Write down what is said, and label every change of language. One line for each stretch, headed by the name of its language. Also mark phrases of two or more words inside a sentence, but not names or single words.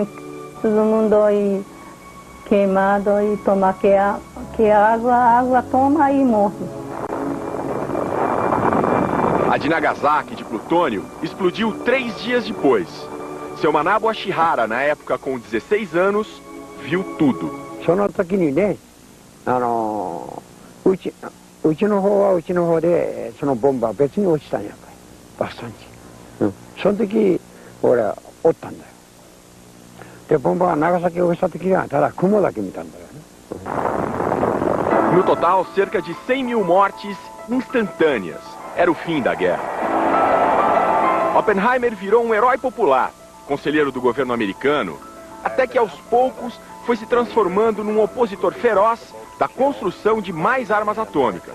Portuguese: Todo mundo aí queimado e toma que água toma e morre. A de Nagasaki, de plutônio, explodiu 3 dias depois. Seu Manabu Ashihara, na época com 16 anos, viu tudo.
Japanese: その時にね、うちの方はうちの方でそのボンバー別に落ちたんやから爆散地、その時俺はおったんだよ。でボンバーが長崎を落ちた時はただ雲だけ見たんだよね。
Portuguese: No total, cerca de 100 mil mortes instantâneas. Era o fim da guerra. Oppenheimer virou um herói popular, conselheiro do governo americano, até que aos poucos foi se transformando num opositor feroz da construção de mais armas atômicas.